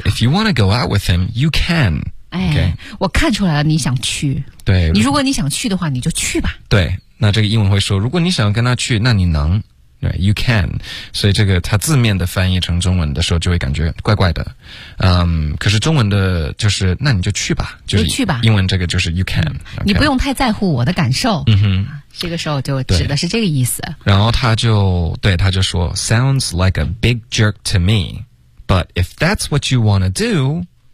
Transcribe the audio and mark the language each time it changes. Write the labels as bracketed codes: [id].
[en] 对 ，if you want to go out with him, you can。哎， okay? [zh] 我看出来了，你想去。对。你如果你想去的话，你就去吧。对，那这个英文会说，如果你想跟他去，那你能。对 ， [en] you can， [zh] 所以这个它字面的翻译成中文的时候就会感觉怪怪的，可是中文的就是那你就去吧，就是去吧，英文这个就是 [en] you can，、 [zh] okay? 你不用太在乎我的感受，嗯哼，这个时候就指的是这个意思。然后他就对他就说 [en] ，Sounds like a big jerk to me, but if that's what you want to do.